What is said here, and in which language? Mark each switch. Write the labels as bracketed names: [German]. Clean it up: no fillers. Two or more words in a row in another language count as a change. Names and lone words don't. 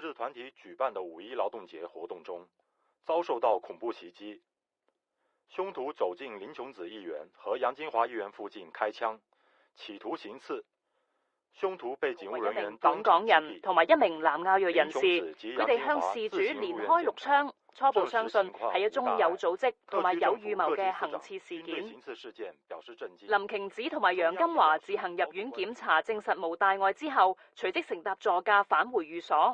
[Cantonese] 团体举办的五一劳动节活动中，遭受到恐怖袭击。凶徒走进林琼子议员和杨金华议员附近開槍，企圖行刺。凶徒被警務人員本港人同埋一名南亞裔人士，佢哋向事主連開6槍，初步相信係一宗有組織同埋有預謀嘅行刺事件。林瓊子同埋楊金華自行入院檢查，證實無大礙之後，隨即乘搭座駕返回寓所。